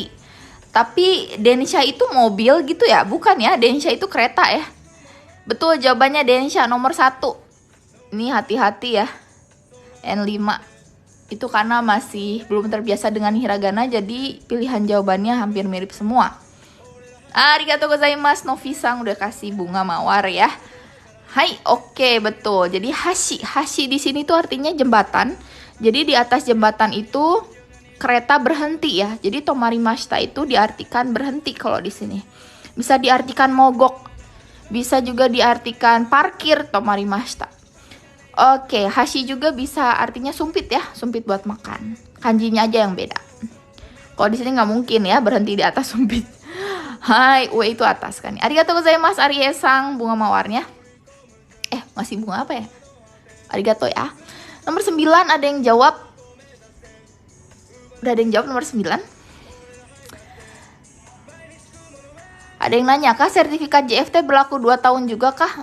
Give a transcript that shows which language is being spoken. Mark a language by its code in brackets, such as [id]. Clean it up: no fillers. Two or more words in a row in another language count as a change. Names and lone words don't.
[id] Tapi densha itu mobil gitu ya? Bukan ya, densha itu kereta ya. Betul, jawabannya densha nomor 1. Ini hati-hati ya. N5. Itu karena masih belum terbiasa dengan hiragana, jadi pilihan jawabannya hampir mirip semua. [ja] ありがとうございます, [id] Novi-sang udah kasih bunga mawar ya. Hai, oke, betul. Jadi hashi di sini tuh artinya jembatan. Jadi di atas jembatan itu kereta berhenti ya. Jadi tomarimashita itu diartikan berhenti kalau di sini. Bisa diartikan mogok. Bisa juga diartikan parkir tomarimashita. Oke, hashi juga bisa artinya sumpit ya. Sumpit buat makan. Kanjinya aja yang beda. Kalau di sini nggak mungkin ya berhenti di atas sumpit. Hai, ue itu atas kan. [ja] ありがとうございます, [id] Arie-sang, bunga mawarnya. Masih bunga apa ya? Arigatou ya. Nomor 9 ada yang jawab. Udah ada yang jawab nomor 9. Ada yang nanya, kah sertifikat JFT berlaku 2 tahun juga kah?